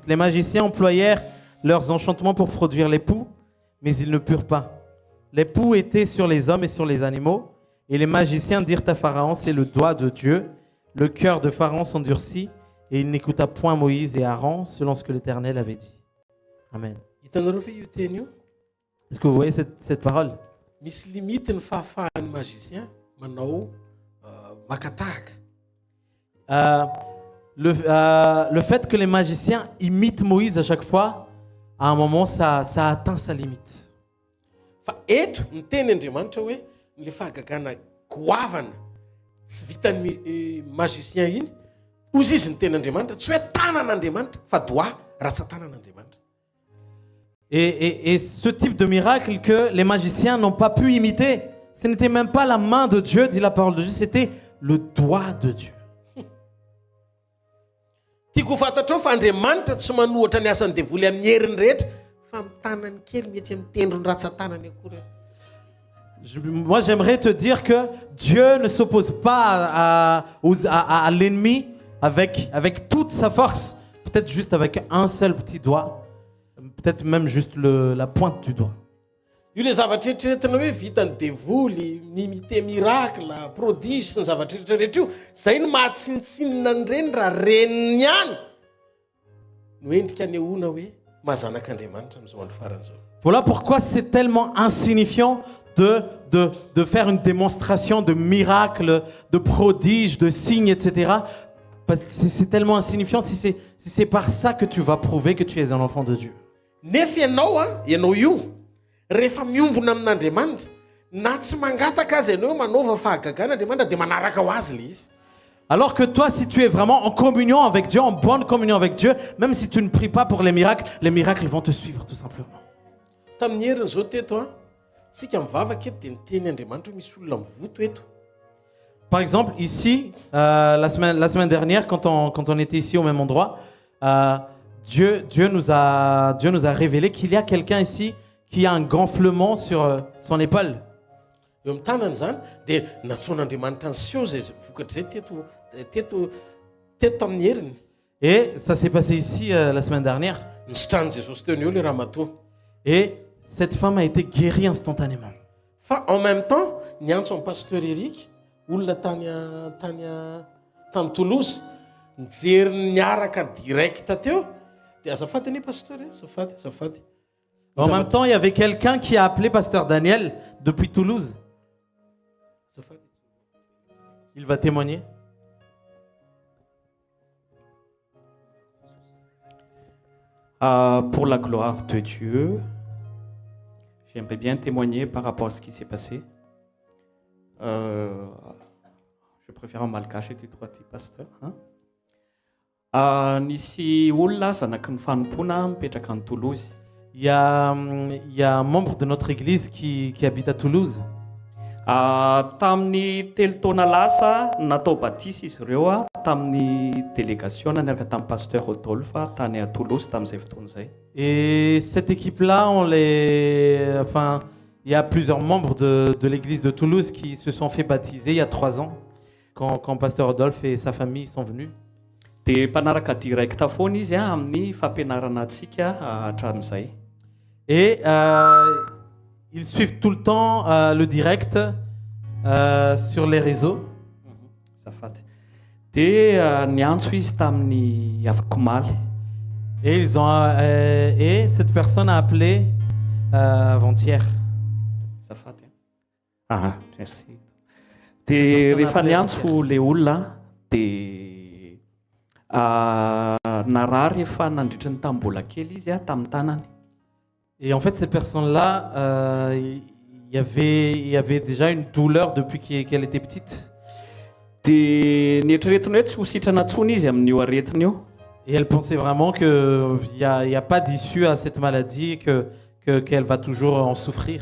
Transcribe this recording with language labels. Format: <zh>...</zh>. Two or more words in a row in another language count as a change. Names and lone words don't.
<fr>Les magiciens employèrent leurs enchantements pour produire les poux, mais ils ne purent pas. Les poux étaient sur les hommes et sur les animaux. Et les magiciens dirent à Pharaon, c'est le doigt de Dieu. Le cœur de Pharaon s'endurcit et il n'écouta point Moïse et Aaron selon ce que l'Éternel avait dit. Amen.</fr> <mg>Hitanareo fa io teny io</mg> <fr>Est-ce que vous voyez cette parole?</fr> <mg>misy limite ny fahafahan'ny magicien manao makatahaka.</mg> <fr>Le fait que les magiciens imitent Moïse à chaque fois, à un moment, ça atteint sa limite.</fr> <mg>Fa eto ny teny Andriamanitra hoe ny fahagagana goavana tsy vitan'ny magicien iny ozy izy ny teny Andriamanitra tsy hoe tanan'Andriamanitra fa doa raha tsy tanan'Andriamanitra.</mg> <fr>Et ce type de miracle que les magiciens n'ont pas pu imiter. Ce n'était même pas la main de Dieu, dit la parole de Dieu, c'était le doigt de Dieu.</fr> <mg>Tiako fantatrao fa Andriamanitra tsy manohatra ny asany devoly amin'ny heriny rehetra fa amin'ny tanany kely mety amin'ny tendrony ratsan-tanany akory.</mg> <fr>Moi, j'aimerais te dire que Dieu ne s'oppose pas à l'ennemi avec toute sa force. Peut-être juste avec un seul petit doigt. Peut-être même juste la pointe du doigt.</fr> <mg>Io le zavatra eritreretina hoe vitany devoly, nimité</mg> <fr>miracle, prodige</fr> <mg>sy ny zavatra eritreretra io, zay no mahatsinitsinina an'ireny raha reniny ihany no endrika anehoana hoe mahazanak'Andriamanitra amin'izao andro faran'izao.</mg> <fr>Voilà pourquoi c'est tellement insignifiant de faire une démonstration de miracles, de prodiges, de signes, etc. Parce que c'est tellement insignifiant si c'est par ça que tu vas prouver que tu es un enfant de Dieu.</fr> <mg>Nefa ianao io rehefa miombona amin'Andriamanitra na tsy mangataka azy ianao manaova fahagagan'Andriamanitra dia manaraka ho azy le izy.</mg> <fr>Alors que toi, si tu es vraiment en communion avec Dieu, en bonne communion avec Dieu, même si tu ne pries pas pour les miracles vont te suivre tout simplement.</fr> <mg>Tamin'ny heriny zao teto tsika mivavaka eto dia niteny Andriamanitra misy olona mivoto eto.</mg> <fr>Par exemple, ici, la semaine dernière, quand on était ici au même endroit, Dieu nous a révélé qu'il y a quelqu'un ici qui a un gonflement sur son épaule.</fr> <mg>Eo amin'ny tanany zany dia natsoan'Andriamanitra ny seo zay vokatra zay teto tamin'ny heriny.</mg> <fr>Et ça s'est passé ici la semaine dernière.</fr> <mg>Nisitran'i Jesosy teo ny eo le ramatoa.</mg> <fr>Et cette femme a été guérie instantanément.</fr> <mg>Fa</mg> <fr>en même temps,</fr> <mg>niantso amin'ny pasteur Eric, olona tany Toulouse, nijery niaraka direct teo. Dia azafady anie pasteur, azafady.</mg> <fr>En même temps, il y avait quelqu'un qui a appelé pasteur Daniel depuis Toulouse. Il va témoigner. Pour la gloire de Dieu, j'aimerais bien témoigner par rapport à ce qui s'est passé. Je préfère en malgache et toi, tu pasteur.</fr> <mg>Nisy olona zanaky ny fanompona mipetraka en Toulouse.</mg> <fr>Il y a un membre de notre église qui habite à Toulouse.</fr> <mg>Tamin'ny telo taona lasa natao baptise izy ireo tamin'ny délégation niaraka tamin'ny pasteur Rodolphe tany à Toulouse tamin'izay fotoana zay.</mg> <fr>Et cette équipe-là, il y a plusieurs membres de l'église de Toulouse qui se sont fait baptiser il y a 3 ans, quand pasteur Rodolphe et sa famille sont venus.</fr> <mg>Dia mpanaraka direct foana izy amin'ny fampianarana antsika hatramin'izay.</mg> <fr>Et ils suivent tout le temps le direct sur les réseaux.</fr> <mg>Azafady. Dia niantso izy tamin'ny Avakomaly.</mg> <fr>Et cette personne a appelé avant-hier.</fr> <mg>Azafady. Merci. Dia rehefa niantso le olona dia narary efa nandritra ny tambola kely izy tamin'ny tanany.</mg> <fr>Et en fait, cette personne-là, il y avait déjà une douleur depuis qu'elle était petite.</fr> <mg>Dia nieritreretiny hoe tsy ho sitrana tsony izy amin'io aretiny io.</mg> <fr>Et elle pensait vraiment qu'il n'y a pas d'issue à cette maladie et qu'elle va toujours en souffrir.</fr>